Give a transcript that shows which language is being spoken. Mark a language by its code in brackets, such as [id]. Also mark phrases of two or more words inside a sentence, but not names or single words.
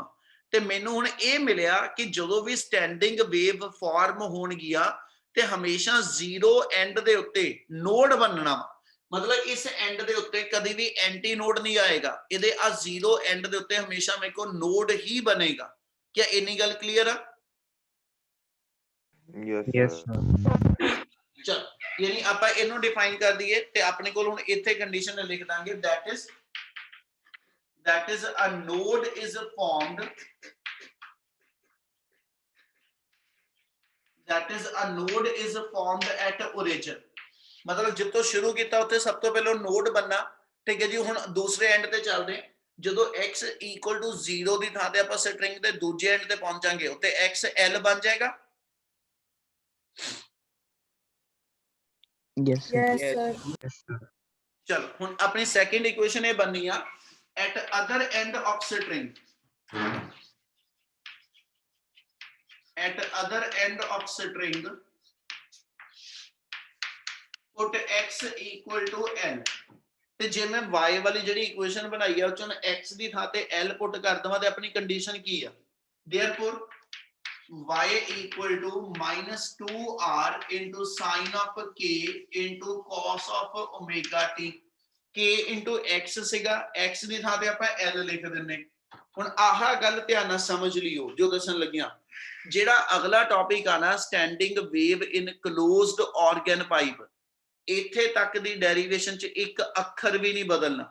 [pa] ਤੇ ਮੈਨੂੰ ਹੁਣ ਇਹ ਮਿਲਿਆ ਕਿ ਜਦੋਂ ਵੀ [en] standing wave [pa] ਫਾਰਮ ਹੋਣਗੀਆਂ ਤੇ ਹਮੇਸ਼ਾ 0 ਐਂਡ ਦੇ ਉੱਤੇ ਨੋਡ ਬਣਨਾ ਵਾ, ਮਤਲਬ ਇਸ ਐਂਡ ਦੇ ਉੱਤੇ ਕਦੀ ਵੀ [en] anti node [pa] ਨਹੀਂ ਆਏਗਾ, ਇਹਦੇ ਆ 0 ਐਂਡ ਦੇ ਉੱਤੇ ਹਮੇਸ਼ਾ ਮੇਰੇ ਕੋਲ ਨੋਡ ਹੀ ਬਣੇਗਾ। ਕੀ ਇੰਨੀ ਗੱਲ ਕਲੀਅਰ ਆ? [en] Yes, sir. [pa] ਚਲ ਯਾਨੀ ਆਪਾਂ ਇਹਨੂੰ ਡਿਫਾਈਨ ਕਰ ਦਈਏ ਤੇ ਆਪਣੇ ਕੋਲ ਹੁਣ ਇੱਥੇ ਕੰਡੀਸ਼ਨ ਲਿਖ ਦਾਂਗੇ [en] that is a node is formed at origin। [pa] ਮਤਲਬ ਜਿੱਥੋਂ ਸ਼ੁਰੂ ਕੀਤਾ ਉੱਥੇ ਸਭ ਤੋਂ ਪਹਿਲਾਂ ਨੋਡ ਬਣਨਾ। ਠੀਕ ਹੈ ਜੀ, ਹੁਣ ਦੂਸਰੇ ਐਂਡ ਤੇ ਚੱਲਦੇ ਹਾਂ। ਜਦੋਂ x = 0 ਦੀ ਥਾਂ ਤੇ ਆਪਾਂ ਸਟ੍ਰਿੰਗ ਦੇ ਦੂਜੇ ਐਂਡ ਤੇ ਪਹੁੰਚਾਂਗੇ ਉੱਥੇ xl ਬਣ ਜਾਏਗਾ। [en] Yes, sir. Yes, sir. Yes, sir. [pa] ਚਲੋ ਹੁਣ ਆਪਣੀ ਸੈਕੰਡ ਇਕੁਏਸ਼ਨ ਯੇ ਬਣਨੀ ਹੈ [en] at other end of string, at other end of string put x = l। [pa] ਤੇ ਜੇ ਮੈਂ y ਵਾਲੀ ਜਿਹੜੀ ਇਕੁਏਸ਼ਨ ਬਣਾਈ ਆ ਉਹ ਚੋਂ x ਦੀ ਥਾਂ ਤੇ l ਪੁੱਟ ਕਰ ਦਵਾਂ ਤੇ ਆਪਣੀ ਕੰਡੀਸ਼ਨ ਕੀ ਆ? [en] therefore y = -2r into sin of k into cos of omega t। k into x [pa] ਸੀਗਾ, x ਦੀ ਥਾਂ ਤੇ ਆਪਾਂ l ਲਿਖ ਦਿੰਨੇ। ਹੁਣ ਆਹ ਗੱਲ ਧਿਆਨ ਨਾਲ ਸਮਝ ਲਿਓ ਜੋ ਦੱਸਣ ਲੱਗਿਆ। ਜਿਹੜਾ ਅਗਲਾ ਟੌਪਿਕ ਆ ਨਾ [en] standing wave in closed organ pipe, [pa] ਇੱਥੇ ਤੱਕ ਦੀ ਡੈਰੀਵੇਸ਼ਨ ਚ ਇੱਕ ਅੱਖਰ ਵੀ ਨਹੀਂ ਬਦਲਣਾ।